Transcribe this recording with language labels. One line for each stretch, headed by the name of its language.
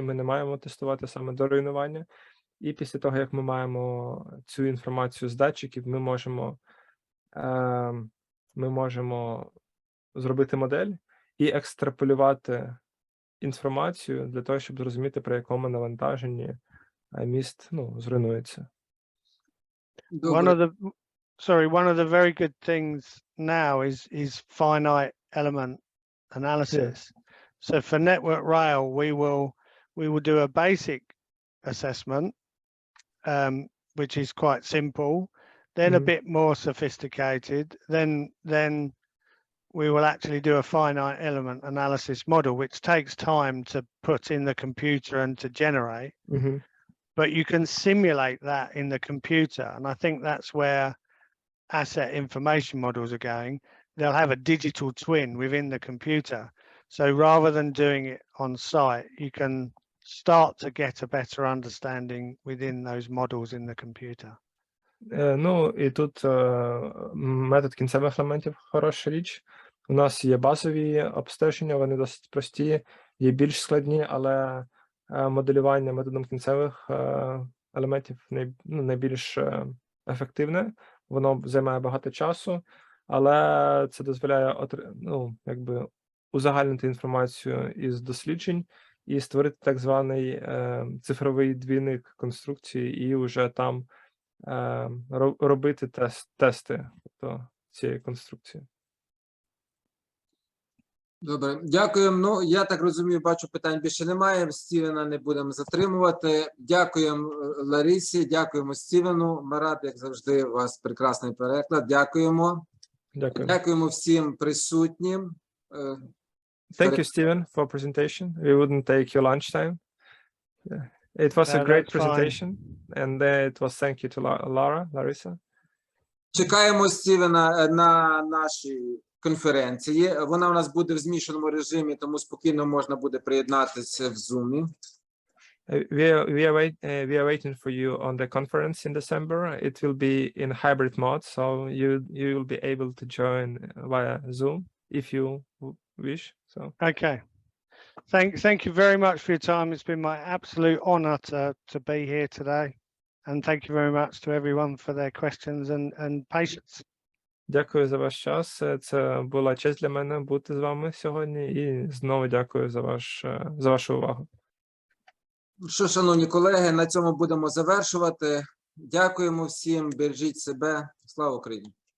Ukrainian: Ми не маємо тестувати саме до руйнування. І після того, як ми маємо цю інформацію з датчиків, ми можемо зробити модель і екстраполювати інформацію для того, щоб зрозуміти, при якому навантаженні міст, ну, зруйнується.
English: One of the very good things now is finite element analysis. So for Network Rail, we will do a basic assessment, which is quite simple, then a bit more sophisticated, then we will actually do a finite element analysis model, which takes time to put in the computer and to generate. But you can simulate that in the computer. And I think that's where asset information models are going. They'll have a digital twin within the computer. So rather than doing it on site, you can start to get a better understanding within those models in the computer.
Ukrainian: Ну, і тут метод кінцевих елементів – хороша річ. У нас є базові обстеження, вони досить прості, є більш складні, але моделювання методом кінцевих елементів найбільш ефективне. Воно займає багато часу, але це дозволяє якби узагальнити інформацію із досліджень і створити так званий цифровий двійник конструкції і вже там робити тести цієї конструкції. Добре, дякуємо. Ну, я так розумію, бачу, питань більше немає. Стівена не будемо затримувати. Дякуємо Ларисі, дякуємо Стівену. Марат, як завжди, у вас прекрасний переклад. Дякуємо. Дякуємо всім присутнім.
English: Thank you, Steven, for presentation. We wouldn't take your lunchtime. It was a great presentation, and it was thank you to Larissa.
Ukrainian: Чекаємо Стівена на нашій конференції. Вона у нас буде в змішаному режимі, тому спокійно можна буде приєднатися в Zoom.
English: We are waiting for you on the conference in December. It will be in hybrid mode, so you will be able to join via Zoom if you wish. So okay. Thank you very much for your time. It's been my absolute honor to be here today. And thank you very much to everyone for their questions and patience.
Ukrainian: Дякую за ваш час. Це була честь для мене бути з вами сьогодні. І знову дякую за вашу увагу. Що, шановні колеги, на цьому будемо завершувати. Дякуємо всім, бережіть себе. Слава Україні!